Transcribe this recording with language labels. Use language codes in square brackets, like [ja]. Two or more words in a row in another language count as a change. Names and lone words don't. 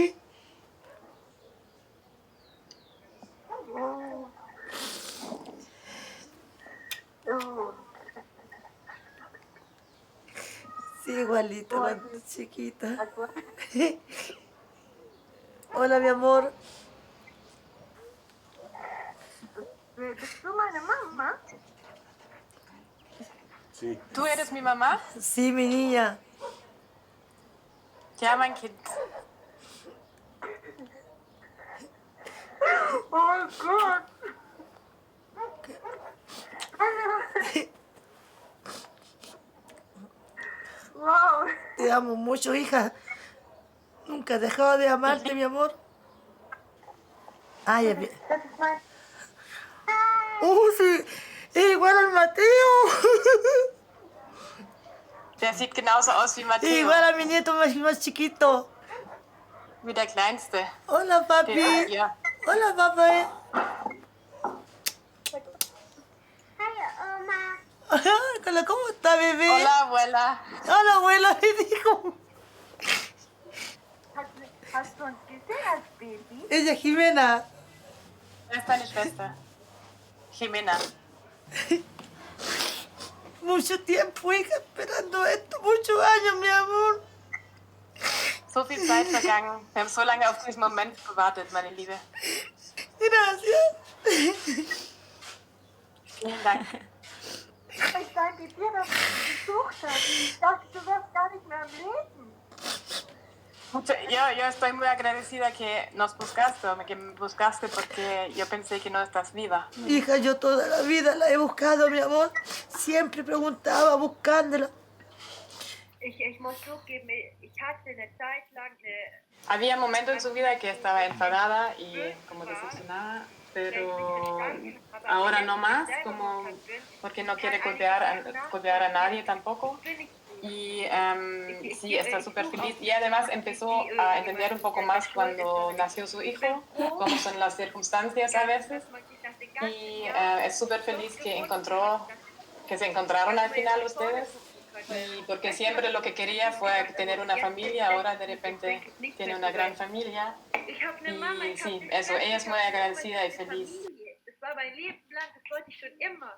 [es] Sí, igualita, la chiquita. Hola, mi amor. [de] ¿Bist du meine Mama? [es] Sí. ¿Tú eres mi mamá? Sí, mi niña. [de] Ja, mein Kind. Oh Gott. Wow. [es] Te amo mucho, hija. Nunca he dejado de amarte, mi amor. Ay, bien. Sí, es igual al Mateo. [de] Der sieht genauso aus wie Matteo. [es] Igual a mi nieto más chiquito. [de] Wie der Kleinste. [es] Hola, papi. [de] Ja. [es] Hola, papá. Hola, ¿cómo está, bebé? Hola, abuela. Hola, abuela, me dijo. [de] Hast du uns gesehen als Baby? [es] Ella es Jimena. [de] Wer ist deine Schwester? [es] Jimena. Mucho tiempo, hija, esperando esto. Muchos años, mi amor. [de] So viel Zeit vergangen. Wir haben so lange auf diesen Moment gewartet, meine Liebe. Gracias. Vielen Dank. Ich danke dir, dass du mich besucht hast. Ich dachte, du wärst gar nicht mehr am Leben. [es] Yo estoy muy agradecida que nos buscaste, que me buscaste porque yo pensé que no estás viva. Hija, yo toda la vida la he buscado, mi amor. Siempre preguntaba buscándola. [de] Ich muss zugeben, ich hatte eine Zeit lang [es] Había momentos en su vida que estaba enfadada y como decepcionada, pero ahora no más, como porque no quiere golpear a nadie tampoco. Y sí, está súper feliz. Y además empezó a entender un poco más cuando nació su hijo, cómo son las circunstancias a veces. Y es súper feliz que se encontraron al final ustedes. Y porque siempre lo que quería fue tener una familia, ahora de repente tiene una gran familia. Y sí, eso, ella es muy agradecida y feliz. [de] Das war mein Leben lang, das wollte ich schon immer.